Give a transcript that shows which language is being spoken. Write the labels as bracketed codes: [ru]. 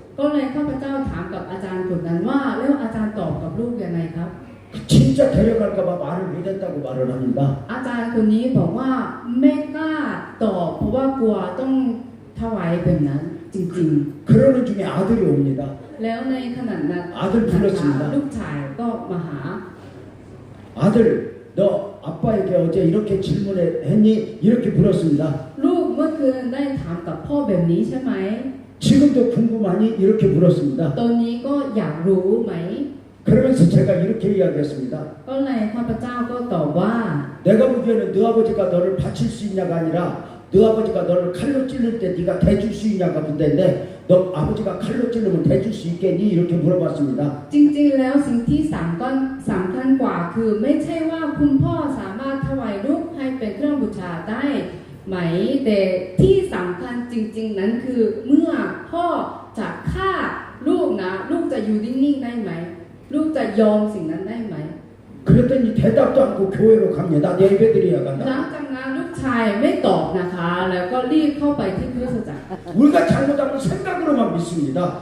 [th] ก็เลยข้าพเจ้าถามกับอาจารย์คนนั้นว่าแล้วอาจารย์ตอบกับลูกยังไงครับ [ko] 진짜 데려갈까봐 말을 못했다고 말을 합니다. [th] อาจารย์คนนี้บอกว่าไม่กล้าตอบเพราะว่ากลัวต้องถวายแบบนั้นจริง [ko] 그러는 중에 아들이 옵니다. [th] ๆ แล้วในขณะนั้น [ko] 아들 불렀습니다. [th] ลูกชายก็มาหา [ko] 아들 너 아빠에게 어제 이렇게 질문했니? 이렇게 물었습니다. [th] ลูกเมื่อคืนได้ถามกับพ่อแบบนี้ใช่ไหม [ko] 지금도 궁금하니? 이렇게 물었습니다. [th] ตอนนี้ก็อยากรู้ไหม [ko] 그러면서 제가 이렇게 이야기했습니다. [th] ก็เลยข้าพเจ้าก็ตอบว่า [ko] 내가 보기에는 너 아버지가 너를 바칠 수 있냐가 아니라 너 아버지가 너를 칼로 찔릴 때 네가 대줄 수 있냐가 문제인데 너 아버지가 칼로 찔르면 대줄 수 있겠니? 이렇게 물어봤습니다. [th] จริงๆแล้วสิ่งที่สำคัญกว่าคือไม่ใช่ว่าคุณพ่อสามารถถวายลูกให้เป็นเครื่องบูชาได้ไหมแต่ที่สำคัญจริงๆนั้นคือเมื่อพ่อจะฆ่า ลูกนะลูกจะอยู่นิ่งๆได้ไหมลูกจะยอมสิ่งนั้นได้ไหม [ko] 그랬더니 대답도 않고 교회로 갑니다. 내 예배 드려야 [th] หลัง [ko] 간다. [th] จากนั้นลูกชายไม่ตอบนะคะ แล้วก็รีบเข้าไปที่คริสตจักร [ko] 우리가 잘못하면 생각으로만 믿습니다.